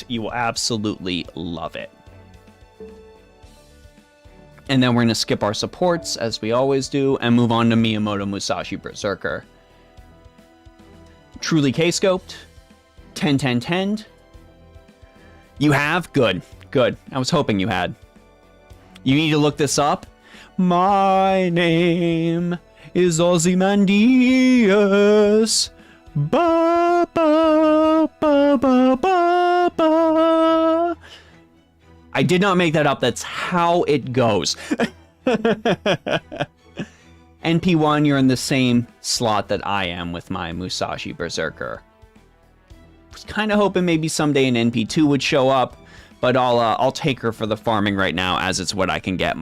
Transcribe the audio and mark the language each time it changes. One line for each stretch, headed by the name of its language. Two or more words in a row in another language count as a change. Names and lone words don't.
English: You will absolutely love it. And then we're going to skip our supports, as we always do, and move on to Miyamoto Musashi Berserker. Truly K-scoped. 10-10-10. You have? Good. Good. I was hoping you had. You need to look this up. My name is Ozymandias. Ba ba ba ba ba ba. I did not make that up. That's how it goes. NP1, you're in the same slot that I am with my Musashi Berserker. Was kind of hoping maybe someday an NP2 would show up, but I'll take her for the farming right now, as it's what I can get.